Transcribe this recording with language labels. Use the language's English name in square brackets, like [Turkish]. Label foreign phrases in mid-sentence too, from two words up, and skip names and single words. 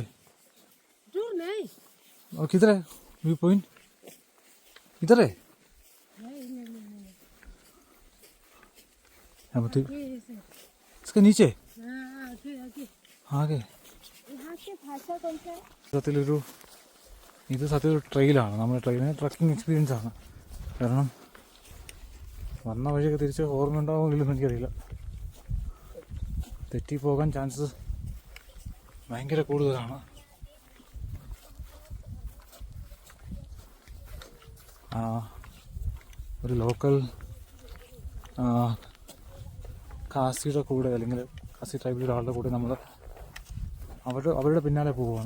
[Hindi] दूर नहीं. और किधर है व्यू पॉइंट, इधर है. यहाँ पर इसके नीचे ആകെ यहाँ की भाषा कौन सा है? [Malayalam] സത്യത്തിലൊരു ഇത് സത്യത്തിൽ ട്രെയിലാണ്. നമ്മുടെ ട്രെയിനിന് [English] trekking experience [Malayalam] ആണ്. കാരണം വന്ന വഴിയൊക്കെ തിരിച്ച് ഓർമ്മ ഉണ്ടാവുമെങ്കിലും എനിക്കറിയില്ല. തെറ്റിപ്പോകാൻ ചാൻസസ് ഭയങ്കര കൂടുതലാണ്. ഒരു ലോക്കൽ ഖാസിയുടെ കൂടെ അല്ലെങ്കിൽ ഖാസി ട്രൈബിലുള്ള ആളുടെ കൂടെ നമ്മൾ അവരുടെ പിന്നാലെ പോവുകയാണ്.